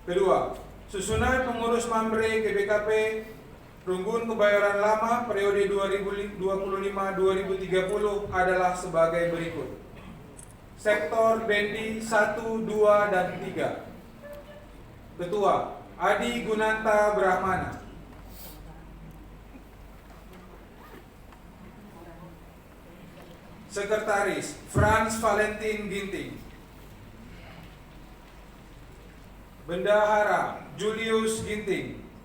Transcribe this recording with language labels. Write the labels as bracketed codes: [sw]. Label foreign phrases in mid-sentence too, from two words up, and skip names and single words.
[id] Kedua, susunan pengurus Mamre GBKP Runggun Kebayoran Lama periode 2025-2030 adalah sebagai berikut. Sektor Bendi 1, 2, dan 3. Ketua, Adi Gunanta Brahmana. Sekretaris, Frans Valentin Ginting. Bendahara, Julius Ginting.